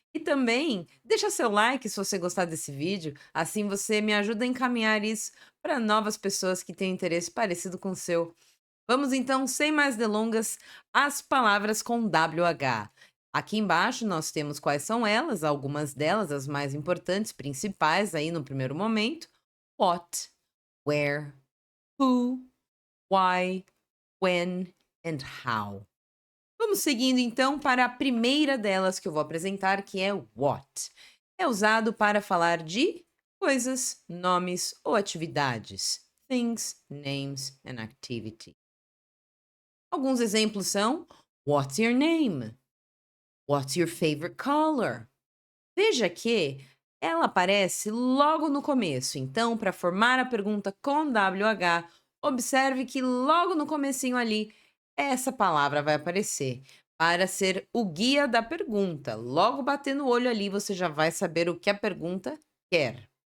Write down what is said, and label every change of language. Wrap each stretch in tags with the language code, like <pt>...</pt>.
<pt>E também deixa seu like se você gostar desse vídeo, assim você me ajuda a encaminhar isso para novas pessoas que têm interesse parecido com o seu. Vamos então, sem mais delongas, às palavras com WH. Aqui embaixo nós temos quais são elas, algumas delas, as mais importantes, principais aí no primeiro momento.</pt> <en>What, where, who, why, when and how.</en> <pt>Vamos seguindo então para a primeira delas que eu vou apresentar, que é what. É usado para falar de coisas, nomes ou atividades.</pt> <en>Things, names and activity.</en> <pt>Alguns exemplos são:</pt> <en>What's your name? What's your favorite color?</en> <pt>Veja que ela aparece logo no começo, então para formar a pergunta com WH, observe que logo no comecinho ali, essa palavra vai aparecer para ser o guia da pergunta. Logo batendo o olho ali, você já vai saber o que a pergunta quer.</pt>